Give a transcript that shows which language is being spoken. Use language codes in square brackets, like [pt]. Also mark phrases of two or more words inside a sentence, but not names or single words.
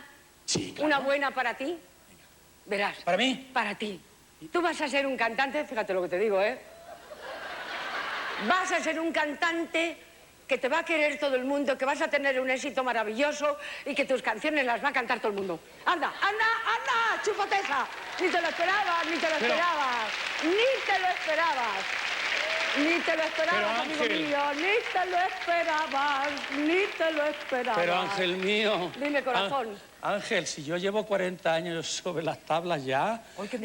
[es] Sí, claro. Una buena para ti. Verás. ¿Para mí? Para ti. Tú vas a ser un cantante, fíjate lo que te digo, ¿eh? Vas a ser un cantante que te va a querer todo el mundo, que vas a tener un éxito maravilloso y que tus canciones las va a cantar todo el mundo. ¡Anda, anda, anda, chupoteza! Ni te lo esperabas, ni te lo esperabas, ni te lo esperabas. Ni te lo esperabas, Pero, amigo Ángel. mío, ni te lo esperabas, ni te lo esperabas. Pero, Ángel mío... Dime, corazón. Ángel, si yo llevo 40 años sobre las tablas ya... Oye, ¿qué me